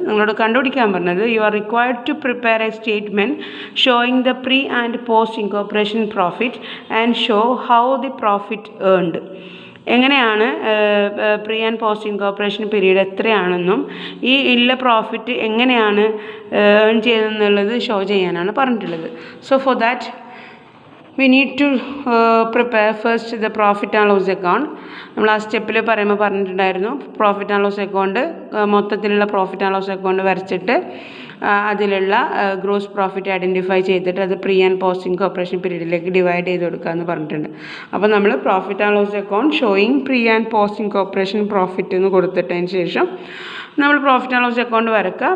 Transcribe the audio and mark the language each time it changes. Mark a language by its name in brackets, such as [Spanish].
[Malayalam] നിങ്ങളോട് കണ്ടുപിടിക്കാൻ പറഞ്ഞത് [English] You are required to prepare a statement showing the pre and post incorporation profit and show how the profit earned. [Malayalam] എങ്ങനെയാണ് pre and post incorporation period എത്രയാണെന്നും ഈ ഉള്ള profit എങ്ങനെയാണ് earn ചെയ്തതെന്നുള്ളത് show ചെയ്യാനാണ് പറഞ്ഞിട്ടുള്ളത്. [English] So for that we need to prepare first the profit and loss account. [Malayalam] നമ്മൾ ആ സ്റ്റെപ്പിൽ പറഞ്ഞിട്ടുണ്ടായിരുന്നു പ്രോഫിറ്റ് ആൻഡ് ലോസ് അക്കൗണ്ട് മൊത്തത്തിലുള്ള പ്രോഫിറ്റ് ആൻഡ് ലോസ് അക്കൗണ്ട് വരച്ചിട്ട് അതിലുള്ള ഗ്രോസ് പ്രോഫിറ്റ് ഐഡൻറ്റിഫൈ ചെയ്തിട്ട് അത് pre and post incorporation പീരീഡിലേക്ക് divide ചെയ്ത് കൊടുക്കുക എന്ന് പറഞ്ഞിട്ടുണ്ട്. അപ്പോൾ നമ്മൾ profit and loss account showing pre and post incorporation profit എന്ന് കൊടുത്തിട്ടതിന് ശേഷം നമ്മൾ പ്രോഫിറ്റ് ആൻഡ് ലോസ് അക്കൗണ്ട് വരക്കുക.